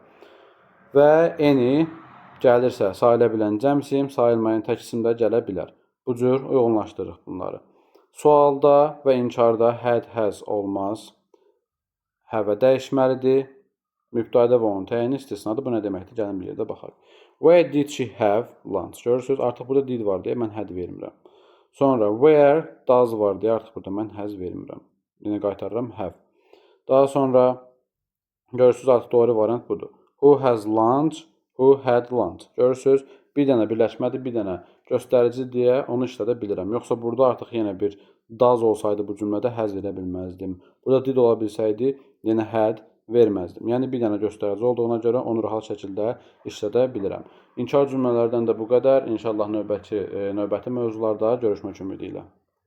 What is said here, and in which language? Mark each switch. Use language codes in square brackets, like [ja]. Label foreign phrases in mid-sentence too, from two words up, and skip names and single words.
[az] Və any gəlirsə, sayıla bilən cəm isim, sayılmayan tək isim də gələ bilər. Bu cür uyğunlaşdırırıq bunları. Sualda və inkarda [en] had, has [az] olmaz. Have dəyişməlidir. Mübtədə və onun təyini istisnadır. Bu nə deməkdir? Gəlin bir yerdə baxaq. [en] Where did she have lunch? [az] Görürsünüz, artıq burada did var deyə mən had vermirəm. Sonra [en] where does [az] var deyə artıq burada mən has vermirəm. Yenə qaytarıram have. Daha sonra görürsünüz, artıq doğru variant budur. [en] Who has lunch? Who had lunch? [az] Görürsünüz, bir dənə birləşmədir, bir dənə göstərici deyə onu işlədə bilirəm. Yoxsa burada artıq yenə bir does olsaydı bu cümlədə has verə bilməzdim. Burada did ola bilsəydi, yenə had verməzdim. Yəni bir dənə göstərici olduğuna görə onu rahat şəkildə işlədə bilirəm. İnkar cümlələrdən də bu qədər. İnşallah növbəti mövzularda görüşmək ümidi ilə.